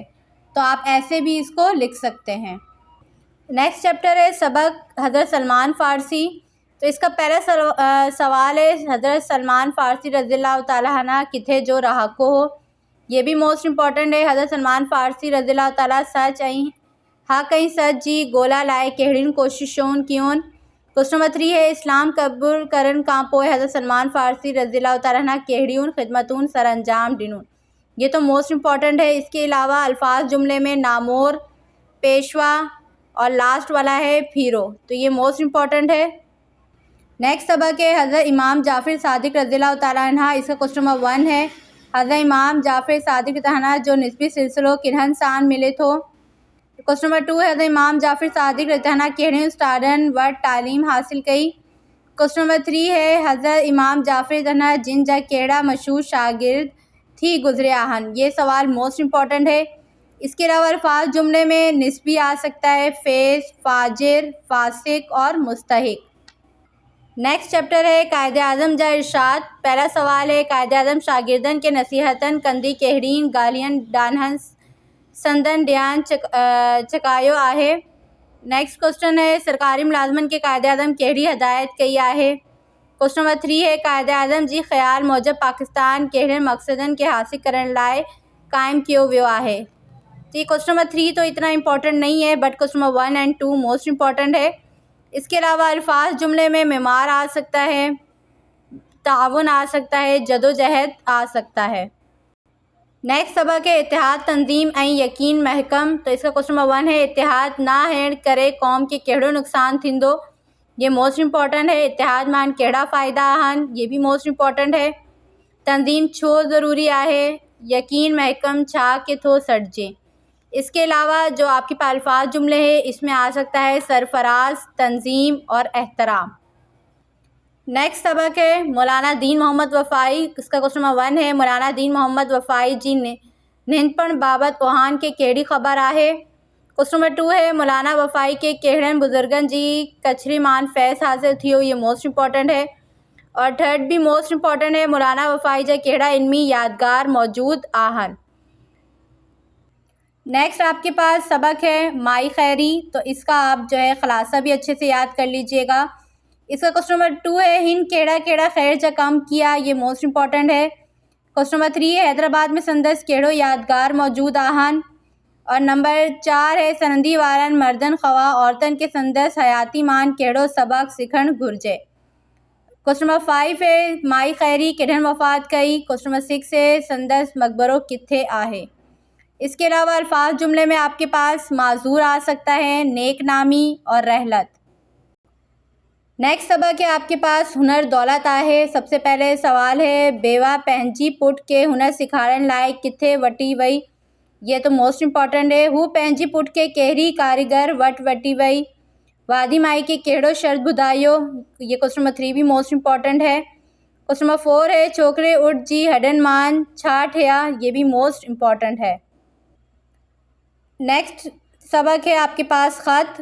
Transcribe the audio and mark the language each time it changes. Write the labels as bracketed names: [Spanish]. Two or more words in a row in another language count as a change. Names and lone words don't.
[Hindi] तो आप ऐसे भी इसको लिख सकते हैं। [English] next chapter [Hindi] है सबक हज़रत सलमान फ़ारसी। तो इसका पहला सवाल है, हज़रत सलमान फ़ारसी रज़ियल्लाहु ताला अन्हु [Sindhi] किथे जो रहाको हो। [Hindi] ये भी [English] most important [Hindi] है। [Sindhi] हज़रत सलमान फ़ारसी रज़ियल्लाहु ताला सच ऐं हक़ ऐं सच जी ॻोल्हा लाइ कहिड़ियुनि कोशिशूं कयूं। [English] question number 3 [Hindi] है, [Sindhi] इस्लाम क़बूल करण खां पोइ हज़रत सलमान फ़ारसी रज़ियल्लाहु ताला अन्हु कहिड़ियुनि ख़िदमतूं सर अंजाम ॾिनूं। [Hindi] ये तो [English] most important [Hindi] है। इसके अलावा अल्फाज जुमले में नामोर, पेशवा और लास्ट वाला है फीरो। तो ये [English] most important [Hindi] है। नेक्स्ट सबक है, हज़रत इमाम जाफ़र सादिक रज़ियल्लाहु ताला अन्हु। इसका [English] question number 1 [Hindi] है, [Sindhi] हज़रत इमाम जाफ़र सादिक अन्हु जो निस्बी सिलसिलो किन्हनि सां मिले थो। [English] question number 2 [Hindi] है, [Sindhi] हज़रत इमाम जाफ़र सादिक रज़ियल्लाहु कहिड़े उस्तादनि वटि तालीम हासिल कई। [English] question number 3 [Hindi] है, [Sindhi] हज़रत इमाम जाफ़र अन्हु जिन जा कहिड़ा मशहूर शागिर्द थी गुज़रिया आहिनि। [Hindi] ये सवाल [English] most important [Hindi] है। इसके अलावा अल्फाज जुमले में निस्बी आ सकता है, फेज़, फाजिर, फासिक और मुस्तहिक। [English] next chapter [Hindi] है कायदे आज़म जा इरशाद। पहला सवाल है, [Sindhi] कायदे आज़म शागिर्दन के नसीहतन कंदी कहिड़ियुनि ॻाल्हियुनि ॾांहुं संदन ध्यान चकायो आहे। [Hindi] नेक्स्ट क्वेश्चन है, [Sindhi] सरकारी मुलाज़मन के कायदे आज़म कहिड़ी हदायत कई आहे। [Hindi] क्वेश्चन नंबर 3 है, [Sindhi] कायदे आज़म जी ख़्याल मूजिब पाकिस्तान कहिड़े मक़सदनि के हासिल करण लाइ क़ाइमु कयो वियो आहे। [Hindi] तो ये [English] question number 3 [Hindi] तो इतना इंपॉर्टेंट नहीं है, [English] but question number 1 and 2 most important [Hindi] है। इसके अलावा अल्फाज जुमले में मेमार आ सकता है, ताउन आ सकता है, जदोजहद आ सकता है। नेक्स्ट सबक है इत्तेहाद तंज़ीम ऐं यकीन महकम। तो इसका क्वेश्चन नंबर 1 है, [Sindhi] इत्तेहाद ना हुअण करे क़ौम के कहिड़ो नुक़सान थींदो। [Hindi] ये मोस्ट इंपॉर्टेंट है। [Sindhi] इत्तेहाद मान कहिड़ा फ़ाइदा आहिनि, [Hindi] ये भी [English] most important [Hindi] है। [Sindhi] तंज़ीम छो ज़रूरी आहे, यकीन महकम छा के थो सॾिजे। [Hindi] इसके अलावा जो आपके पास अल्फाज जुमले हैं, इसमें आ सकता है सरफराज, तंज़ीम और एहतराम। नेक्स्ट सबक है मौलाना दीन मोहम्मद वफ़ाई। इसका क्वेश्चन नंबर 1 है, [Sindhi] मौलाना दीन मोहम्मद वफ़ाई जी निंढपण बाबत ओहान के कहिड़ी ख़बर आहे। [Hindi] क्वेश्चन नंबर 2 है, [Sindhi] मौलाना वफ़ाई के कहिड़नि बुज़ुर्गनि जी कचरी मान फैज़ हासिल थियो। [Hindi] ये [English] most important [Hindi] है। और थर्ड भी [English] most important [Hindi] है, [Sindhi] मौलाना वफ़ाई जा कहिड़ा इल्मी यादगार मौजूद आहिनि। [Hindi] नेक्स्ट आपके पास सबक है माई खैरी। तो इसका आप जो है ख़ुलासा भी अच्छे से याद कर लीजिएगा। इसका क्वेश्चन नंबर 2 है, [Sindhi] हिन केड़ा केड़ा खैर जा कम किया। [Hindi] ये [English] most important [Hindi] है। [English] question number 3 [Hindi] है, [Sindhi] हैदराबाद में संदस कहिड़ो यादगार मौजूद आहिनि। [Hindi] और नंबर 4 है, [Sindhi] सनदी वारनि मर्दन ख़वा औरतन के संदस हयाती मान कहिड़ो सबक सिखण घुरिजे। [Hindi] क्वेश्चन नंबर 5 है, [Sindhi] माई खैरी किडन वफ़ात कई। [English] question number 6 [Hindi] है, [Sindhi] संदस मकबरो किथे आहे। [Hindi] इसके अलावा अल्फाज जुमले में आपके पास माजूर आ सकता है, नेक नामी और रहलत। नेक्स्ट सबक है आपके पास हुनर दौलत आहे। सबसे पहले सवाल है, [Sindhi] बेवा पंहिंजी पुट के हुनर सिखारण लाइ किथे वठी वई। [Hindi] ये तो [English] most important [Hindi] है। [Sindhi] हू पंहिंजी पुट के कहिड़ी कारीगर वठी वई। वादी माई के कहिड़ो शर्त ॿुधायो। [Hindi] ये [English] question number 3 [Hindi] भी [English] most important [Hindi] है। क्वेश्चन नंबर 4 है, [Sindhi] छोकरे उठ जी हॾनि मान छा ठहिया। [Hindi] ये भी [English] most important [Hindi] है। नेक्स्ट सबक है आपके पास ख़त।